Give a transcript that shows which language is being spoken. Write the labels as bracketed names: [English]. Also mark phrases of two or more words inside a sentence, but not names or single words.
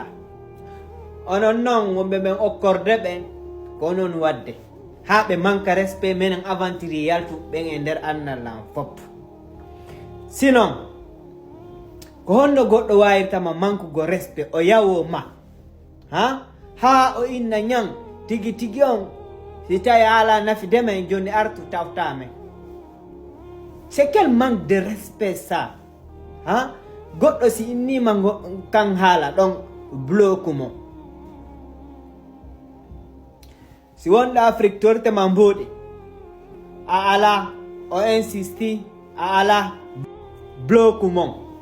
[Fula] Onon noon wonɓe men okkorde ɓen ko non wadde ha ɓe manka respect menen aventuri yaltu ɓen e nder annallan fop. Sinon ko honno goɗɗo wawirtama mankugo respect o yawo ma ha o inna ñan tigi tigi on si tawi ala nafi demen joni artu tawtamen. [French] C'est quel manque de respect ça? [Fula] Goɗɗo si innima kan haala ɗon bloku mo. Si wonɗo Afrique tortema mboɗi, a ala o insisti, a ala bloku mon.